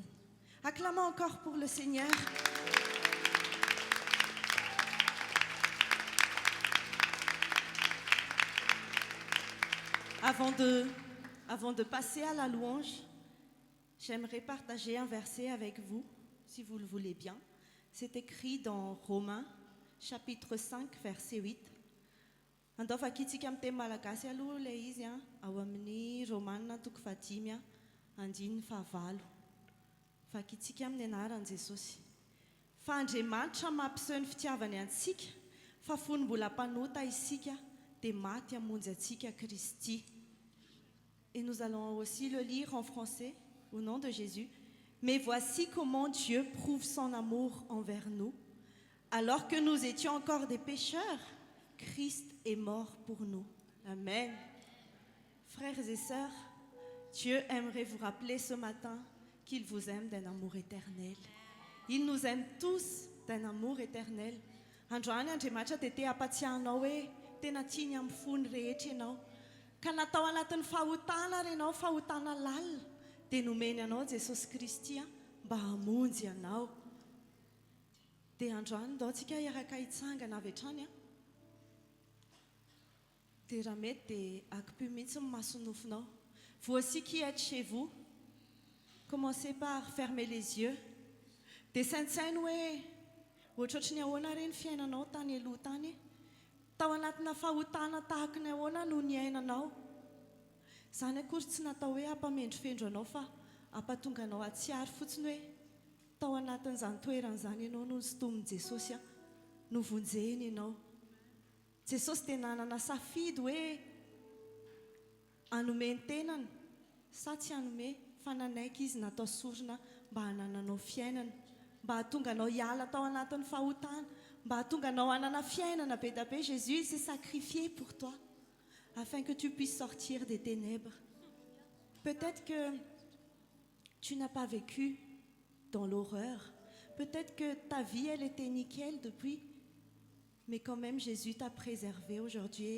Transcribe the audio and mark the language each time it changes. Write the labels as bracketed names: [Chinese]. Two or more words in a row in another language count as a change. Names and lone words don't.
[French] Acclamons encore pour le Seigneur. Avant de passer à la louange, j'aimerais partager un verset avec vous, si vous le voulez bien. C'est écrit dans Romains, chapitre 5, verset 8. [Malagasy] Andova kitsika amin'ny teny malagasy aloha le izy ao amin'ny Romaina toko fahadimy andiny fahavalo. Vakitsika amin'ny anaran'i Jesosy. Fa Andriamanitra mampiseho ny fitiavany antsika, fa fony mbola mpanota isika dia maty hamonjy antsika Kristy. [French] Et nous allons aussi le lire en français, au nom de Jésus. Mais voici comment Dieu prouve son amour envers nous. Alors que nous étions encore des pécheurs, Christ est mort pour nous. Amen. Frères et sœurs, Dieu aimerait vous rappeler ce matin qu'il vous aime d'un amour éternel. Il nous aime tous d'un amour éternel. [Malagasy] Androany Andriamanitra dia te hampatsiahanao hoe tena tiany amin'ny fony rehetra ianao. Ka natao anatin'ny fahotana renao, fahotana lalina, dia nomeny anao Jesosy Kristy mba hamonjy anao. Dia androany ndao tsika hiaraka hitsangana avy hatrany. Dia raha mety dia akipio mihitsy ny masonofinao. [French] Vous aussi qui êtes chez vous, commencez par fermer les yeux. [Malagasy] Dia saintsainy hoe ohatrotry ny ahoana reny fiainanao tany aloha tany. Tao anatina fahotana tahaka ny ahoana no niainanao. Zany akory tsy natao hoe hampamendrifendro anao fa hampatonga anao atsiary fotsiny hoe tao anatin'izany toeran'izany ianao no nisintomin'i Jesosy no vonjeny ianao. Jesosy dia nanana safidy hoe hanome ny tenany sa tsy hanome, fa nanaiky izy natao sorona mba hanananao fiainana, mba hahatonga anao hiala tao anatin'ny fahotana, mba hahatonga anao hanana fiainana be da be. [French] Jésus s'est sacrifié pour toi afin que tu puisses sortir des ténèbres. Peut-être que tu n'as pas vécu dans l'horreur. Peut-être que ta vie, elle était nickel depuis. Mais quand même, Jésus t'a préservé aujourd'hui.